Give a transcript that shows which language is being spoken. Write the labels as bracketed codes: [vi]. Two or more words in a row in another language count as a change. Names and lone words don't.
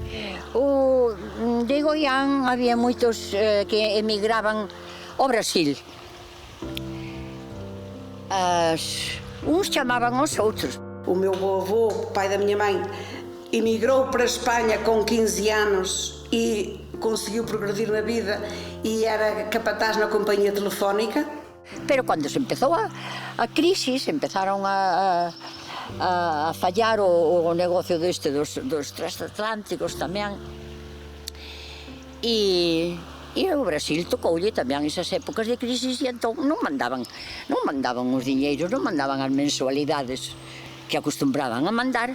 [gl] De Goián había moitos que emigraban ao Brasil. Uns chamaban aos outros. [pt] O meu avô, pai da minha mãe, emigrou para a Espanha com 15 anos e conseguiu progredir na vida e era capataz na companhia telefónica. [gl] Pero cando se empezou a crisis, empezaron a fallar o negocio deste dos transatlánticos tamén. E o Brasil tocoulle tamén esas épocas de crisis e entón non mandaban os diñeiros, non mandaban as mensualidades que acostumbraban a mandar.